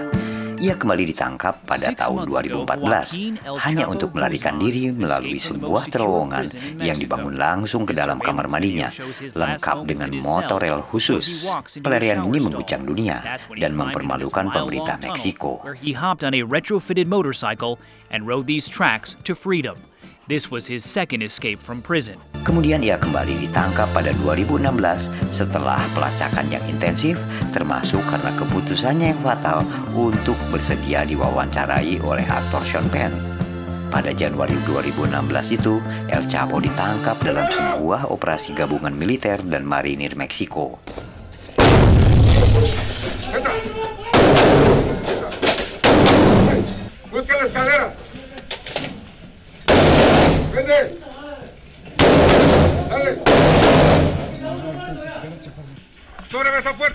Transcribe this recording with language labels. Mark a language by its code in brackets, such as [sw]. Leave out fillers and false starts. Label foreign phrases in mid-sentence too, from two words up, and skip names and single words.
[id] Ia kembali ditangkap pada tahun 2014 hanya untuk melarikan diri melalui sebuah terowongan yang dibangun langsung ke dalam kamar mandinya, lengkap dengan motorel khusus. Pelarian ini mengguncang dunia dan mempermalukan pemerintah Meksiko. [en] This was his second escape from prison. [id] Kemudian ia kembali ditangkap pada 2016 setelah pelacakan yang intensif, termasuk karena keputusannya yang fatal untuk bersedia diwawancarai oleh aktor Sean Penn. Pada Januari 2016 itu, El Chapo ditangkap dalam sebuah operasi gabungan militer dan marinir Meksiko. [es] Busca la escalera. Vende. Dale. Súbreme esa puerta.